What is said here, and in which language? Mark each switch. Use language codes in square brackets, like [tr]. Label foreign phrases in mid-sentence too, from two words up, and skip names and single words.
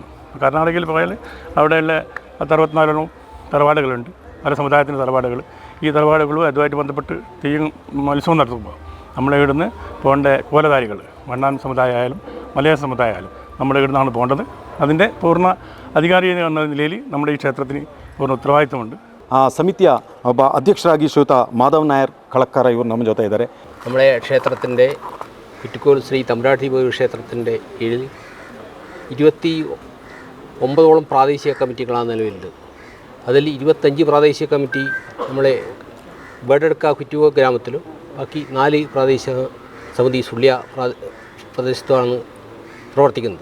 [ml] കർണാടകയിൽ പോയാൽ അവിടെയുള്ള 64 തറവാടുകളുണ്ട്, പല സമുദായത്തിൻ്റെ തറവാടുകൾ. ഈ തറവാടുകളും അതുമായിട്ട് ബന്ധപ്പെട്ട് തെയ്യം മത്സവം നടത്തുമ്പോൾ നമ്മുടെ ഇവിടുന്ന് പോകേണ്ട കോലധാരികൾ, വണ്ണാൻ സമുദായമായാലും മലയാള സമുദായമായാലും നമ്മുടെ ഇവിടുന്നാണ് പോകേണ്ടത്. അതിൻ്റെ പൂർണ്ണ അധികാരി എന്ന നിലയിൽ നമ്മുടെ ഈ ക്ഷേത്രത്തിന് പൂർണ്ണ ഉത്തരവാദിത്വമുണ്ട്. [kn] ಆ ಸಮಿತಿಯ ಒಬ್ಬ ಅಧ್ಯಕ್ಷರಾಗಿ ಶ್ರೀಯುತ ಮಾಧವ್ ನಾಯರ್ ಕಳಕ್ಕರ ಇವರು ನಮ್ಮ ಜೊತೆ ಇದ್ದಾರೆ. [ml] നമ്മുടെ ക്ഷേത്രത്തിൻ്റെ കുറ്റിക്കോൽ ശ്രീ തമ്പുരാട്ടി ക്ഷേത്രത്തിൻ്റെ കീഴിൽ 29ഓളം പ്രാദേശിക കമ്മിറ്റികളാണ് നിലവിലുണ്ട്. അതിൽ 25 പ്രാദേശിക കമ്മിറ്റി നമ്മളെ ബേഡെടുക്ക കുറ്റിക്കോൽ ഗ്രാമത്തിലും ബാക്കി 4 പ്രാദേശിക സമിതി സുള്ളിയ പ്രദേശത്തുമാണ് പ്രവർത്തിക്കുന്നത്.